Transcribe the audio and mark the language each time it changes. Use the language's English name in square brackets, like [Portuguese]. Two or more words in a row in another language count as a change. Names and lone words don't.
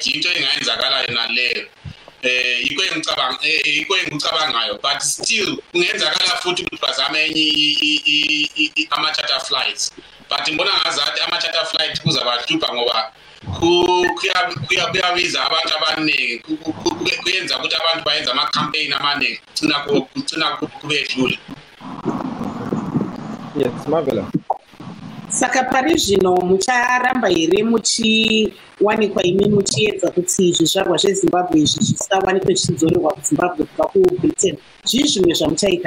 [North Ndebele] Into engayenzakala yona leyo yikho engicabangayo but still kungenzakala futhi ukuthi bazame enye ama- [English] charter flights [North Ndebele] but ngibona ngazathi ama- [English] charter flight [North Ndebele] kuzabahlupha ngoba kuyabiza abantu abaningi kuyenza ukuthi abantu bayenza ama-campaign amaningi kugcina kubedlule. [English] Yes, Marvelous. [Shona] Saka pari zvino mucharamba here muchiwanikwa imi muchiedza kuti zvizvarwa zveZimbabwe izvi zvisawanikwe zvichidzorerwa kuZimbabwe kubva kuBritain, zvii zvimwe zvamuchaita?